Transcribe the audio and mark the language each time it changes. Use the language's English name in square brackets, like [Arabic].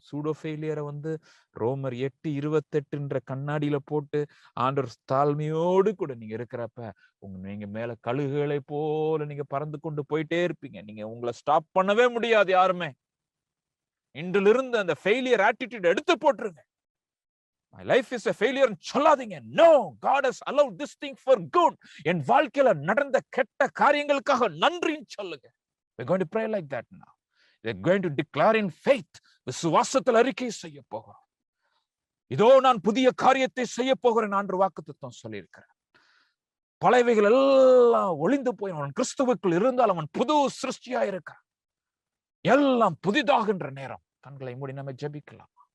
[Tamil] Pseudo ஃபெயிலியரை ரோமர் 8:28 கண்ணாடியில போட்டு ஆண்டவர் தாழ்மையோடு கூட நீங்க இருக்கிறப்ப நீங்க மேல கழுகுகளை போல நீங்க பறந்து கொண்டு போயிட்டே இருப்பீங்க. நீங்க உங்களை ஸ்டாப் பண்ணவே முடியாது யாருமே. இன்றிலிருந்து அந்த ஃபெயிலியர் ஆட்டிடியூட் எடுத்து போட்டுருங்க. [English] My life is a failure [Tamil] சொல்லாதீங்க. [English] No, God has allowed this thing for good. [Tamil] என் வாழ்க்கையில நடந்த கெட்ட காரியங்களுக்காக நன்றின்னு சொல்லுங்க. [English] We're going to pray like that now. We're going to declare in faith. [Tamil] விசுவாசத்தில் அறிக்கை செய்ய போகிறோம். இதோ நான் புதிய காரியத்தை செய்ய போகிறேன் என்று வாக்குத்தத்தம் சொல்லியிருக்கிறேன். பழையவைகள் எல்லாம் ஒளிந்து போய் அவன் கிறிஸ்துவுக்குள் இருந்தால் அவன் புது சிருஷ்டியா இருக்கான். எல்லாம் புதிதாகின்ற நேரம். கண்களை மூடி நம்ம ஜெபிக்கலாம்.